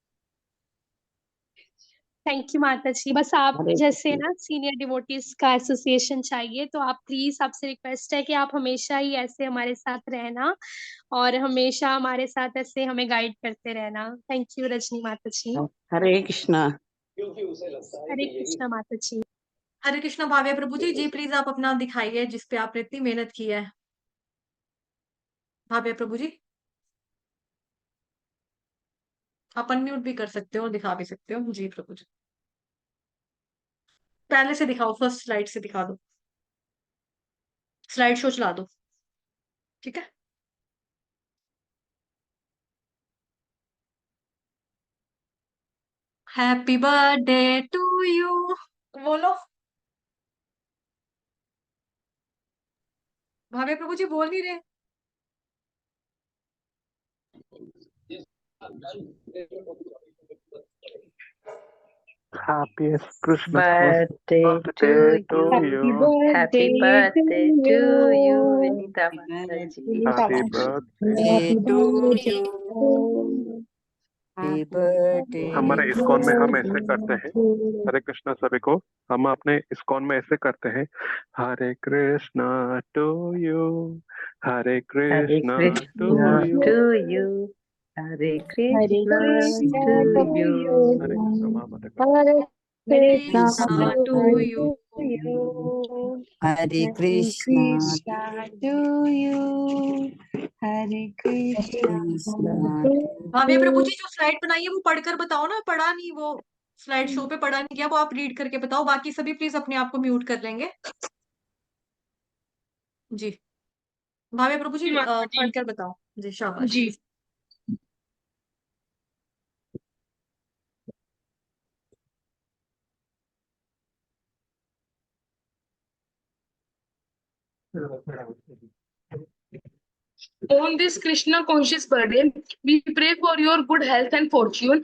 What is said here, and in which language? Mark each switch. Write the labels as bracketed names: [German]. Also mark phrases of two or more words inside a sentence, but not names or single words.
[English] thank you [Hindi] माताजी। बस आप हरे जैसे कृष्ण। ना [English] senior devotees [Hindi] का एसोसिएशन चाहिए, तो आप प्लीज, आपसे रिक्वेस्ट है कि आप हमेशा ही ऐसे हमारे साथ रहना और हमेशा हमारे साथ ऐसे हमें गाइड करते रहना। [English] thank you [Hindi] रजनी माताजी। हरे कृष्णा। हरे कृष्णा माताजी। हरे कृष्णा। भाव्य प्रभु जी, जी प्लीज आप अपना दिखाइए जिस पे आपने इतनी मेहनत की है। भाव्य प्रभु जी, आप अनम्यूट भी कर सकते हो और दिखा भी सकते हो। जी प्रभु जी, पहले से दिखाओ, [English] first slide [Hindi] से दिखा दो, [English] slide show [Hindi] चला दो, ठीक है। [English] happy birthday to you, बोलो। [Hindi] भाव्य प्रभु जी बोल नहीं रहे। [English] Happiest Christmas birthday to birthday to यू। हैप्पी you. हैप्पी बर्थडे बर्थडे टू to you यू। [Hindi] विनीता माता जी। [English] Happy birthday. हैप्पी to बर्थडे you. टू Happy birthday [Hindi] हमारे [English] to [Hindi] इस्कॉन में हम ऐसे करते हैं। [English] यू। [Hindi] हरे कृष्णा सभी को। हम अपने इस्कॉन में ऐसे करते हैं, हरे कृष्णा [English] to you, हरे हरे कृष्णा टू कृष्णा यू, to you, हरे हरे कृष्णा कृष्णा टू टू यू। हरे यू। [Hindi] कृष्णा महामंत्र का। [English] हरे हरे कृष्णा कृष्णा to you. to you. Hare हरे Krishna, कृष्णा to you. हरे कृष्णा Krishna टू [Hindi] भाव्य प्रभु [English] यू। [Hindi] जी, जो स्लाइड बनाई है वो पढ़कर बताओ ना, पढ़ा नहीं वो [English] slide show [Hindi] पे पढ़ा नहीं गया, वो आप रीड करके बताओ। बाकी सभी प्लीज अपने आप को म्यूट कर लेंगे। जी भाव्य प्रभु जी, जी माता जी। पढ़कर बताओ। जी शाबाश। जी। [English] On this Krishna conscious birthday, we pray for your good health and fortune.